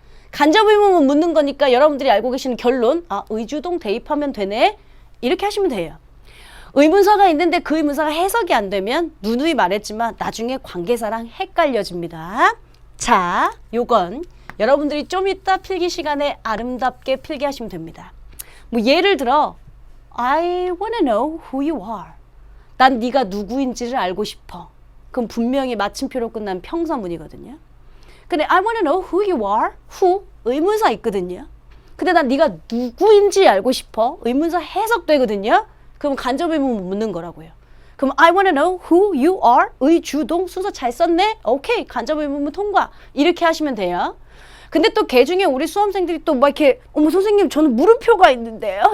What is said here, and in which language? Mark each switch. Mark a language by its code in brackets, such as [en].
[ko] 간접 의문문 묻는 거니까 여러분들이 알고 계시는 결론, 아, 의주동 대입하면 되네? 이렇게 하시면 돼요. 의문사가 있는데 그 의문사가 해석이 안 되면 누누이 말했지만 나중에 관계사랑 헷갈려집니다. 자, 요건 여러분들이 좀 이따 필기 시간에 아름답게 필기하시면 됩니다. 뭐 예를 들어 [en] I wanna know who you are. [ko] 난 네가 누구인지를 알고 싶어. 그럼 분명히 마침표로 끝난 평서문이거든요. 근데 [en] I wanna know who you are. [ko] who 의문사 있거든요. 근데 난 네가 누구인지 알고 싶어. 의문사 해석되거든요. 그럼 간접 의문문 묻는 거라고요. 그럼 [en] I wanna know who you are. [ko] 의주동 순서 잘 썼네. 오케이. 간접 의문문 통과. 이렇게 하시면 돼요. 근데 또 개 중에 우리 수험생들이 또 막 이렇게 어머 선생님 저는 물음표가 있는데요.